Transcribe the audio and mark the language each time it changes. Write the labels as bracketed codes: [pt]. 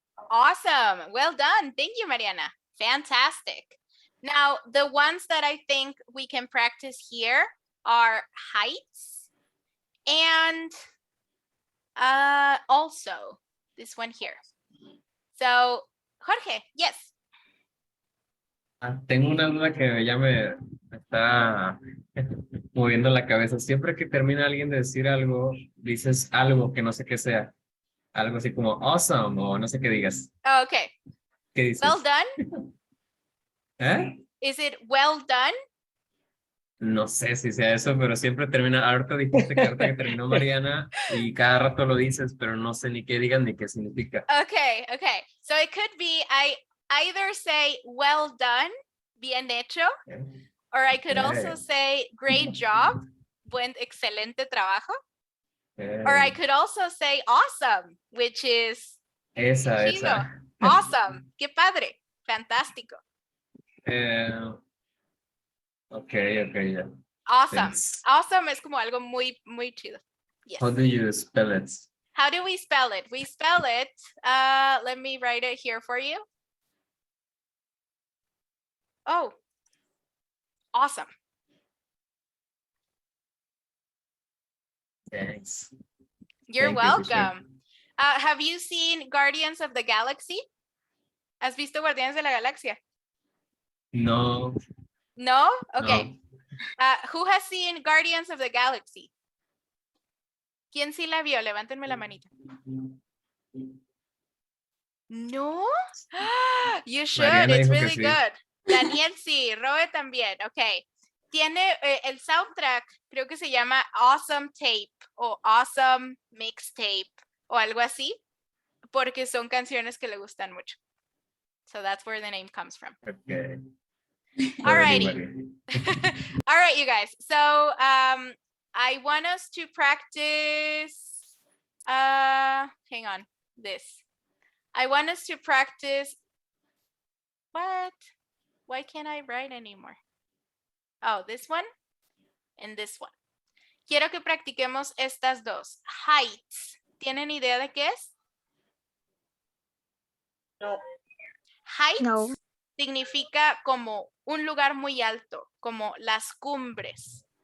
[en] Awesome. Well done. Thank you, Mariana. Fantastic. Now, the ones that I think we can practice here are heights and also this one here. So, Jorge, yes. [es] Tengo una duda que ya me está moviendo la cabeza. Siempre que termina alguien de decir algo, dices algo que no sé qué sea. Algo así como awesome o no sé qué digas. [en] Okay. [es] ¿Qué dices? [en] Well done. [es] ¿Eh? [en] Is it well done? [es] No sé si sea eso, pero siempre termina. Ahorita dijiste que ahorita que terminó Mariana y cada rato lo dices, pero no sé ni qué digan ni qué significa. [en] Okay. So it could be I either say well done, [es] bien hecho, [en] or I could also say great job, [es] excelente trabajo. [en] Or I could also say awesome, which is [es] Esa. [en] awesome. [es] Qué padre. Fantástico. Okay, ya. [en] Awesome. Thanks. Awesome [es] es como algo muy, muy chido. [en] Yes. How do you spell it? How do we spell it? We spell it, let me write it here for you. Oh, awesome. Thanks. You're Thank you, teacher. welcome. Have you seen Guardians of the Galaxy? [es] ¿Has visto Guardianes de la Galaxia? [en] No. No? Okay. No. Who has seen Guardians of the Galaxy? [es] ¿Quién sí la vio? Levántenme la manita. [en] No? You should. [es] Mariana [en] It's [es] dijo que [en] really [es] sí. [en] good. [es] Daniel sí, Robe también, ok. Tiene el soundtrack, creo que se llama Awesome Tape o Awesome Mixtape o algo así, porque son canciones que le gustan mucho. [en] So that's where the name comes from. Okay. Alrighty. All right, you guys. So I want us to practice, hang on, this. I want us to practice, what? Why can't I write anymore? Oh, this one and this one. [es] Quiero que practiquemos estas dos. Heights. ¿Tienen idea de qué es? No. Heights No. significa como un lugar muy alto, como las cumbres.